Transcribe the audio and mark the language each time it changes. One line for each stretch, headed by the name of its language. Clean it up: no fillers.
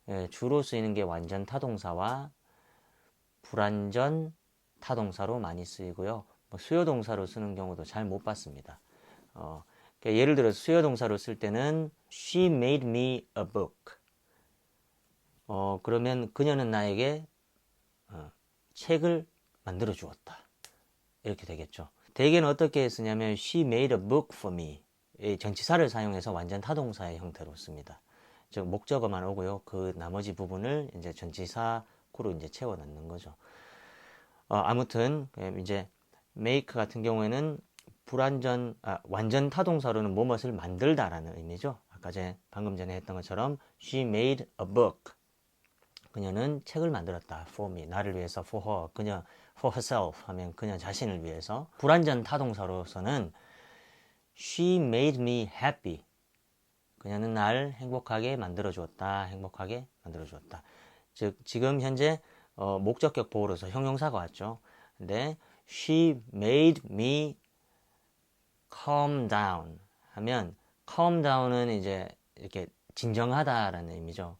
Korean: 주로 쓰이는 게 완전 타동사와 불완전 타동사로 많이 쓰이고요. 수요 동사로 쓰는 경우도 잘 못 봤습니다. 그러니까 예를 들어 수요 동사로 쓸 때는
English: She made me a book.
Korean: 그러면 그녀는 나에게 책을 만들어 주었다. 이렇게 되겠죠. 대개는 어떻게 쓰냐면
English: she made a book for me.
Korean: 이 전치사를 사용해서 완전 타동사의 형태로 씁니다. 즉 목적어만 오고요. 그 나머지 부분을 이제 전치사구로 이제 채워 넣는 거죠. 아무튼 이제 make 같은 경우에는 완전 타동사로는 무엇을 만들다라는 의미죠. 아까 방금 전에 했던 것처럼
English: she made a book.
Korean: 그녀는 책을 만들었다.
English: for me.
Korean: 나를 위해서
English: for her.
Korean: 그녀
English: for herself
Korean: 하면 그녀 자신을 위해서. 불완전 타동사로서는
English: she made me happy.
Korean: 그녀는 날 행복하게 만들어 주었다. 행복하게 만들어 주었다. 즉 지금 현재 목적격 보호로서 형용사가 왔죠. 근데
English: she made me calm down
Korean: 하면 calm down은 이제 이렇게 진정하다라는 의미죠.